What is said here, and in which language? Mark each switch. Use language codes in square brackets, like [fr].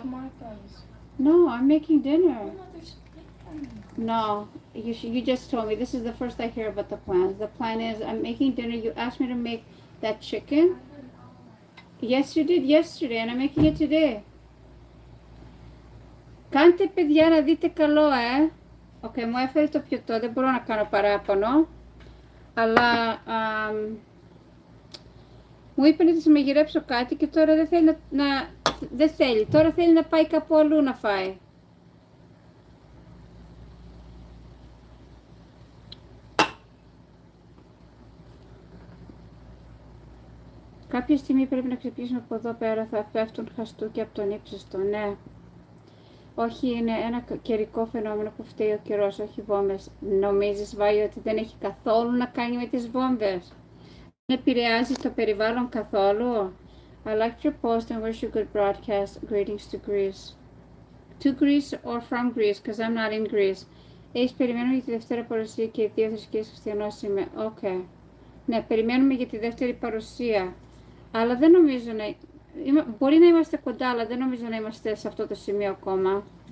[en] To Martha's. No, I'm making dinner. Oh, no, there's chicken. No, you just told me. This is the first I hear about the plans. The plan is I'm making dinner. You asked me to make that chicken. Yes, you did yesterday, and I'm making it today. [el] Κάντε παιδιά να δείτε καλό, Okay, μου έφερε το πιωτό, δεν μπορώ να κάνω παράπονο. Αλλά μου είπε ότι θα μαγειρέψω κάτι και τώρα δεν θέλει δεν θέλει. Τώρα θέλει να πάει κάπου αλλού να φάει. Κάποια στιγμή πρέπει να ξεπλήσουμε από εδώ πέρα, θα πέφτουν χαστούκια από τον ύψιστο, ναι. Όχι, είναι ένα καιρικό φαινόμενο που φταίει ο καιρός, όχι βόμβες. Νομίζεις, Βάη, ότι δεν έχει καθόλου να κάνει με τις βόμβες? Δεν επηρεάζει το περιβάλλον καθόλου? [en] I liked your post and wish you good broadcast. Greetings to Greece. To Greece or from Greece, because I'm not in Greece. [el] Έχεις περιμένουμε για τη δεύτερη παρουσία και οι δύο θρησκείες χριστιανός είμαι. Okay. Ναι, περιμένουμε για τη δεύτερη παρουσία. Αλλά δεν νομίζω να... Μπορεί να είμαστε κοντά, αλλά δεν νομίζω να είμαστε σε αυτό το σημείο ακόμα.